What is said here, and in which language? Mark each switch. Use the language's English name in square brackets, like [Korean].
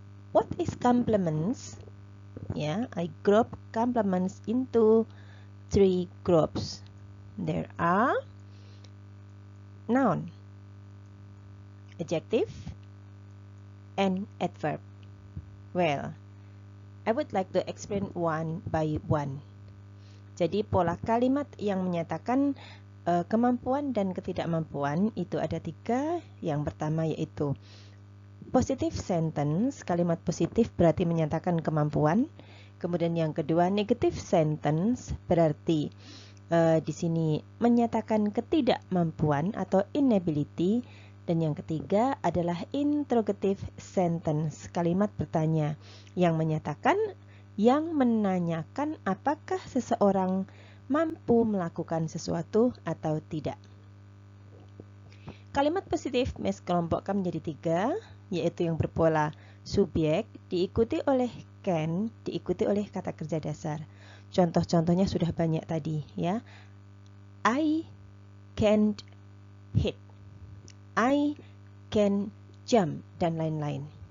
[English] What is complements? Yeah, I group complements into 3 groups. There are noun, adjective, and adverb. Well, I would like to explain one by one. [Indonesian] Jadi pola kalimat yang menyatakan kemampuan dan ketidakmampuan itu ada 3. Yang pertama yaitu positive sentence, kalimat positif berarti menyatakan kemampuan. Kemudian yang kedua negative sentence berarti di sini menyatakan ketidakmampuan atau inability. Dan yang ketiga adalah interrogative sentence, kalimat bertanya yang menyatakan, yang menanyakan apakah seseorang mampu melakukan sesuatu atau tidak. Kalimat positif Miss kelompokkan menjadi 3, yaitu yang berpola subjek, diikuti oleh can, diikuti oleh kata kerja dasar. Contoh-contohnya sudah banyak tadi ya. [English] I can't hit, I can jump, [Indonesian] dan lain-lain.